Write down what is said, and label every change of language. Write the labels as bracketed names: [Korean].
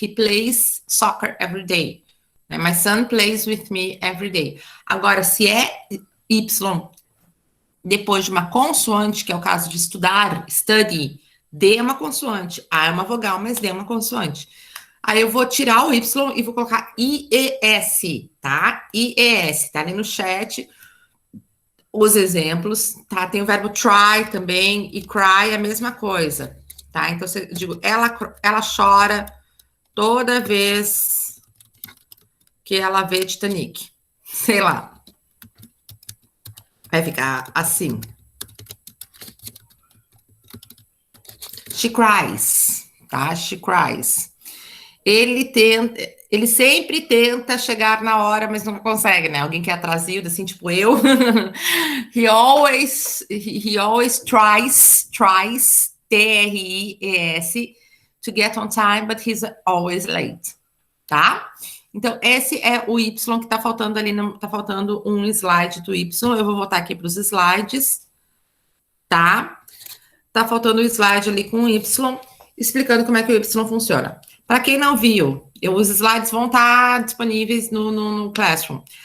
[English] He plays soccer every day. My son plays with me every day. [Portuguese] Agora, se é Y depois de uma consoante, que é o caso de estudar, study, D é uma consoante, A é uma vogal, mas D é uma consoante. Aí eu vou tirar o Y e vou colocar IES, tá? IES, tá ali no chat os exemplos, tá? Tem o verbo try também, e cry é a mesma coisa, tá? Então, eu digo, ela chora toda vez que ela vê Titanic. Sei lá. Vai ficar assim. [English] She cries, tá? She cries. [Portuguese] Ele sempre tenta chegar na hora, mas nunca consegue, né? Alguém que é atrasado, assim, tipo eu. [English] he always tries, T-R-I-E-S, to get on time, but he's always late, tá? [Portuguese] Então, esse é o Y que tá faltando ali, tá faltando um slide do Y. Eu vou voltar aqui para os slides, tá? Tá faltando um slide ali com o Y, explicando como é que o Y funciona. Para quem não viu, os slides vão estar disponíveis no Classroom.